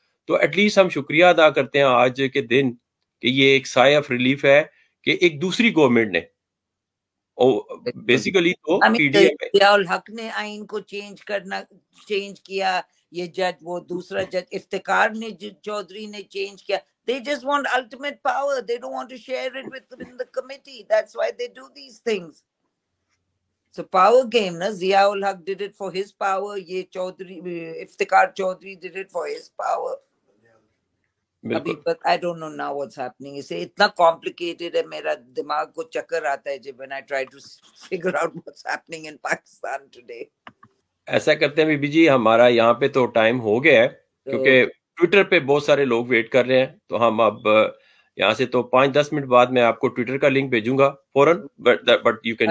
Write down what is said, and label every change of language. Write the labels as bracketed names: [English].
[Urdu] تو at least ہم شکریہ ادا کرتے ہیں آج کے دن کہ یہ ایک سائے آف ریلیف ہے کہ ایک دوسری گورنمنٹ نے بیسیکلی تو پی ڈی ایم ضیاءالحق نے آئین کو چینج کیا, یہ جج, وہ دوسرا جج افتخار نے, چودھری نے چینج کیا. [English] They just want ultimate power. They don't want to share it within the committee. That's why they do these things. It's a power game, na? Zia-ul-Haq did it for his power. Ye Chaudhry, Iftikhar Chaudhry did it for his power. [Urdu] ابھی بالکل. [English] But I don't know now what's happening. [Urdu] اسے اتنا complicated ہے، میرا دماغ کو چکر آتا ہے جب [English] when I try to figure out what's happening in Pakistan today. [Urdu] ایسا کرتے ہیں بی بی جی، ہمارا یہاں پہ تو ٹائم ہو گیا ہے، کیونکہ ٹویٹر پہ بہت سارے لوگ ویٹ کر رہے ہیں، تو ہم اب یہاں سے تو 5-10 منٹ بعد میں آپ کو ٹویٹر کا لنک بھیجوں گا فوراً، [English] but you can